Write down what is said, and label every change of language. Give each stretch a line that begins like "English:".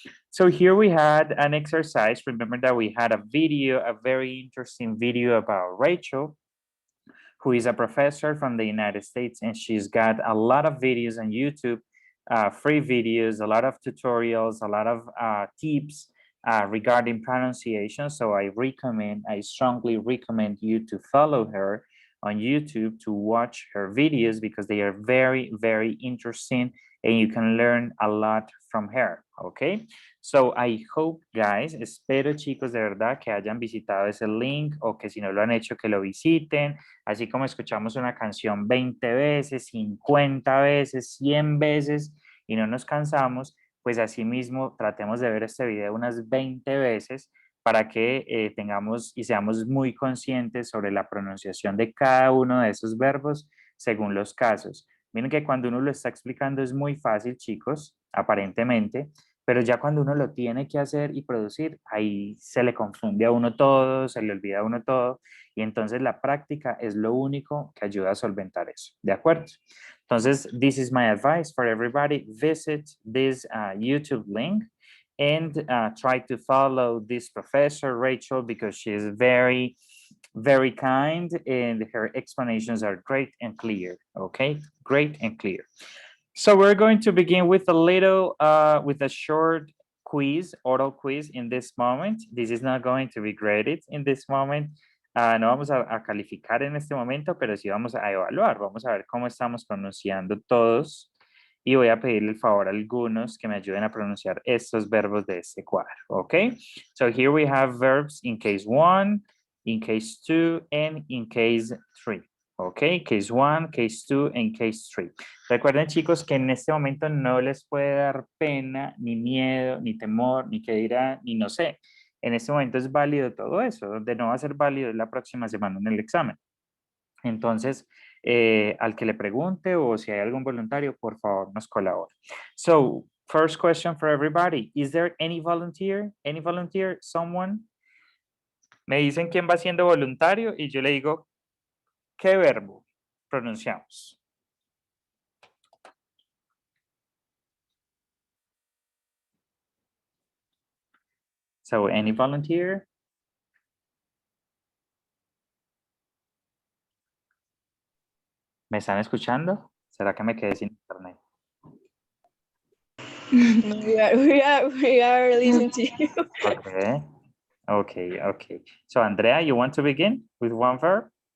English: So here we had an exercise. Remember that we had a video, a very interesting video about Rachel, who is a professor from the United States, and she's got a lot of videos on YouTube, free videos, a lot of tutorials, a lot of tips regarding pronunciation. So I strongly recommend you to follow her on YouTube, to watch her videos, because they are very, very interesting and you can learn a lot from her, okay? So I hope, guys,
Spanish: espero, chicos, de verdad que hayan visitado ese link, o que si no lo han hecho, que lo visiten. Así como escuchamos una canción 20 veces, 50 veces, 100 veces y no nos cansamos, pues asimismo tratemos de ver este video unas 20 veces para que tengamos y seamos muy conscientes sobre la pronunciación de cada uno de esos verbos según los casos. Miren que cuando uno lo está explicando es muy fácil, chicos, aparentemente, pero ya cuando uno lo tiene que hacer y producir, ahí se le confunde a uno todo, se le olvida a uno todo, y entonces la práctica es lo único que ayuda a solventar eso, ¿de acuerdo? Entonces,
English: this is my advice for everybody. Visit this YouTube link and try to follow this professor, Rachel, because she is very, very kind and her explanations are great and clear, okay? Great and clear. So we're going to begin with with a short quiz, oral quiz in this moment. This is not going to be graded in this moment.
Spanish: No vamos a calificar en este momento, pero sí vamos a evaluar. Vamos a ver cómo estamos pronunciando todos. Y voy a pedirle el favor a algunos que me ayuden a pronunciar estos verbos de este cuadro. ¿Ok?
English: So here we have verbs in case 1, in case 2, and in case 3. ¿Ok? Case 1, case 2, and case 3.
Spanish: Recuerden, chicos, que en este momento no les puede dar pena, ni miedo, ni temor, ni qué dirá, ni no sé. En este momento es válido todo eso. Donde no va a ser válido es la próxima semana en el examen. Entonces, al que le pregunte o si hay algún voluntario, por favor, nos colabore.
English: So, first question for everybody. Is there any volunteer? Any volunteer? Someone?
Spanish: Me dicen quién va siendo voluntario y yo le digo, ¿qué verbo pronunciamos?
English: So, any volunteer?
Spanish: ¿Me están escuchando? ¿Será que me quedé sin internet?
English: No, we are listening to you. Okay. So, Andrea, you want to begin with one verb?